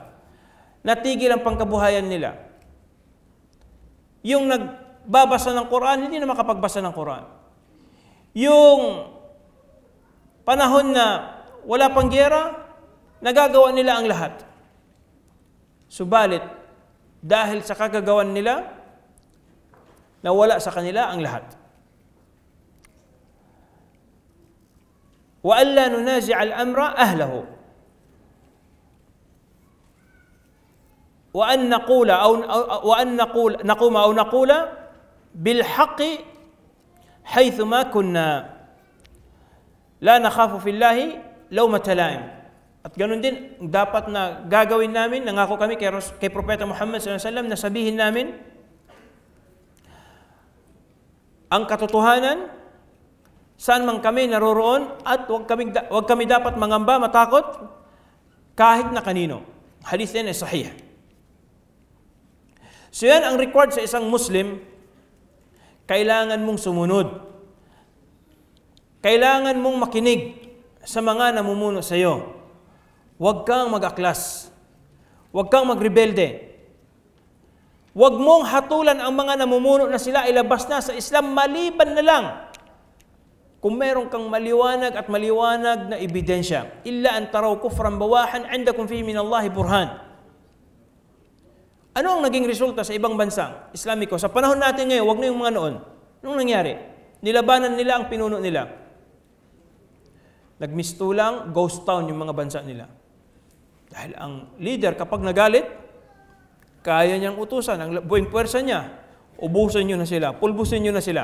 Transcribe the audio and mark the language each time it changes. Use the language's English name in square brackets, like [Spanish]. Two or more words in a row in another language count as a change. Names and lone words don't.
[Filipino] Natigil ang pangkabuhayan nila. Yung nagbabasa ng Quran, hindi na makapagbasa ng Quran. Yung panahon na wala pang giyera, nagagawa nila ang lahat. Subalit, dahil sa kagagawan nila, nawala sa kanila ang lahat. [Arabic] وألا ننازع الأمر أهله. وأن نقول بالحق حيث ما كنا لا نخاف في الله لومة لائم. [Filipino] At ganun din, dapat na gagawin namin, nangako kami kay Propeta Muhammad [Arabic] صلى الله عليه وسلم [Filipino] na sabihin namin ang katotohanan saan man kami naroroon at wag kami dapat mangamba, matakot kahit na kanino. Hadith din ay sahih. So yan ang required sa isang Muslim, kailangan mong sumunod. Kailangan mong makinig sa mga namumuno sa iyo. Huwag kang mag-aklas. Huwag kang magrebelde. Huwag mong hatulan ang mga namumuno na sila ilabas na sa Islam maliban na lang kung meron kang maliwanag na ebidensya. [Arabic] إلا أن تروا كفرا بواحا عندكم في من الله برهان. [Filipino] Ano ang naging resulta sa ibang bansang Islamiko? Sa panahon natin ngayon, wag na yung mga noon. Anong nangyari? Nilabanan nila ang pinuno nila. Nagmistulang [English] ghost town [Filipino] yung mga bansa nila. Dahil ang leader kapag nagalit, kaya niyang utusan, ang buong puwersa niya, ubusin niyo na sila, pulbusin niyo na sila.